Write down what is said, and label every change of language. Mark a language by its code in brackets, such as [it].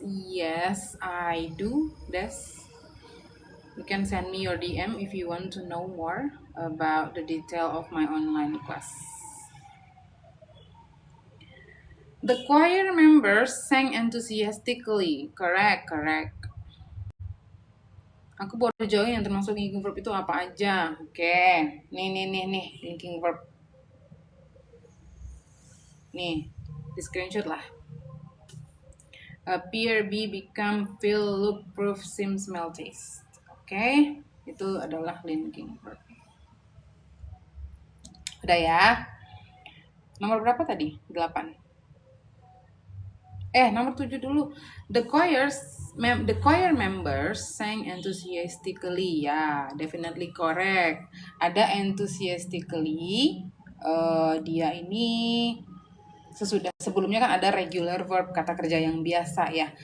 [en] Yes, I do. You can send me your DM if you want to know more about the detail of my online class. The choir members sang enthusiastically. Correct. [id] Aku baru join yang termasuk linking verb itu apa aja. Oke. Nih, linking verb. Nih, di screenshot lah. [en] Appear, be, become, feel, look, prove, seem, smell, taste. [id] Oke. Itu adalah linking verb. Udah ya. Nomor berapa tadi? 8. Nomor 7 dulu. [en] The choir members sang enthusiastically. Ya, definitely correct. Ada enthusiastically. [id] Dia ini sebelumnya kan ada regular verb, kata kerja yang biasa ya.